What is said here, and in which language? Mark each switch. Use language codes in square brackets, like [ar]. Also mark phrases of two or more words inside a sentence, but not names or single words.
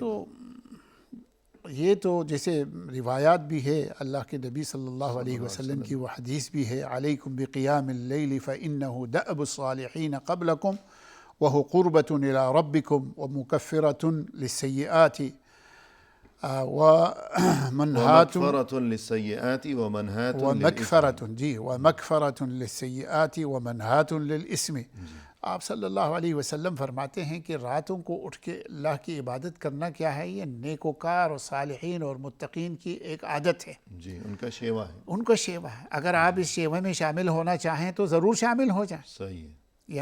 [ur] تو یہ تو جیسے روایات بھی ہے، اللہ کے نبی [ar] صلی اللہ علیہ وسلم [ur] کی وہ حدیث بھی ہے، [ar] علیکم بقیام اللیل فإنہ دأب الصالحین قبلکم وہو قربۃ الی ربکم ومکفرۃ للسیئات ومنہات ومغفرۃ للسیئات ومنہات ومغفرۃ، جی، ومغفرۃ للسیئات ومنہات للاسم۔ [ur] آپ [ar] صلی اللہ علیہ وسلم [ur] فرماتے ہیں کہ راتوں کو اٹھ کے اللہ کی عبادت کرنا کیا ہے، یہ نیکوکار اور صالحین اور متقین کی ایک عادت ہے، جی، ان کا شیوا ہے۔ ان کا شیوا ہے۔ اگر آپ اس شیوے میں شامل ہونا چاہیں تو ضرور شامل ہو جائیں۔ صحیح ہے۔